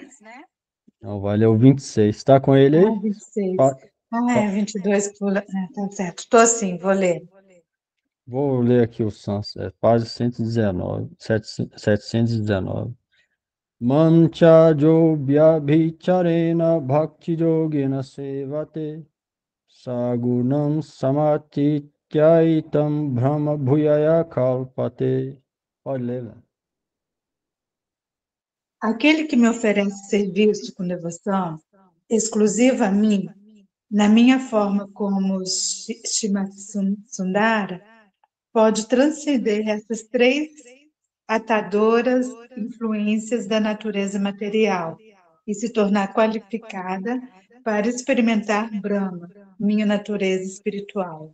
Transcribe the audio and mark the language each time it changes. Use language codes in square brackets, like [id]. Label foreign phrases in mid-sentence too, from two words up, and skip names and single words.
[pt] Não, vai ler o 26. Tá com ele aí? 26. Pa- É, pa- 22 pula. Tá certo. Estou assim, vou ler. Vou ler aqui o Sunset, página 119, 719. [sa] Mancha jo vyabhicharena bhakti yogena sevate sagunam samatityaitam brahma bhuyaya kalpate. [pt] Pode ler, velho. Aquele que me oferece serviço com devoção exclusiva a mim, na minha forma como Shimasundara, pode transcender essas três atadoras influências da natureza material e se tornar qualificada para experimentar Brahma, minha natureza espiritual.